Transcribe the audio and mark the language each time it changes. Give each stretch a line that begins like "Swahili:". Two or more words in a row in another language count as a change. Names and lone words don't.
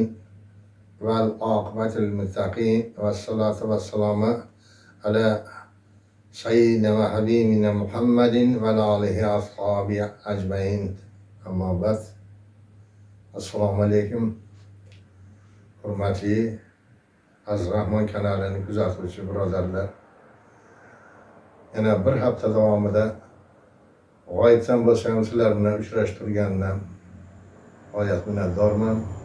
Arabic: والعاقبة للمتقين. والصلاة والسلام على سيدنا وحبيبنا محمد وآله أصحاب أجمعين. أما بعد. السلام عليكم.
Uzbek: Hurmatli Aziz Rahmon kanalini kuzatuvchi birodarlar. Yana bir hafta davomida g'oyibdan bo'lsam sizlar bilan uchrashtirgandan g'oyat minnatdorman.